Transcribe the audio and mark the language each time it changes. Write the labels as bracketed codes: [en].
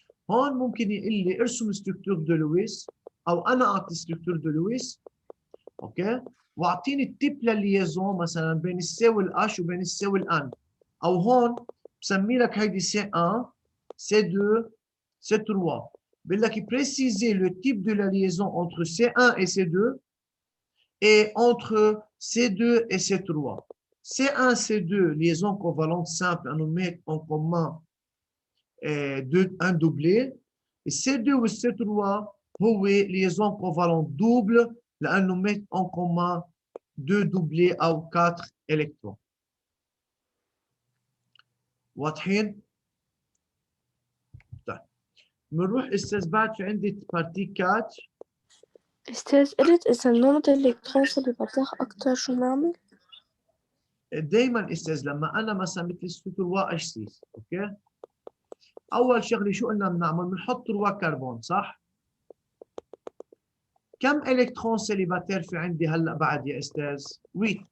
[ar] هون ممكن يقول لي ارسم ستركتور دو لويس، او انا اعطي ستركتور دو لويس، اوكي، واعطيني التيب للليزون مثلا بين السي والاش وبين السي والان، او هون بسمي لك هيدي سي 1 سي 2 سي 3. بقول لك [fr] préciser le type de la liaison entre C1 et C2 et entre C2 et C3. C1, C2, liaison covalente simple, on nous met en commun un doublé. Et C2 ou C3, oui, liaison covalente double, là, on nous met en commun 2 doublés ou 4 électrons. [ar] واضحين؟ طيب بنروح استاذ بعد في عندي بارتي 4. أستاذ قلت إذا النمط الإلكترون سليباتير أكتر شو نعمل؟ دائما استاذ لما انا مثلا مثل ستروا اتش 6، اوكي، اول شغله شو قلنا بنعمل؟ بنحط 3 كربون، صح؟ كم الكترون سليباتير في عندي هلا بعد يا استاذ؟ 8.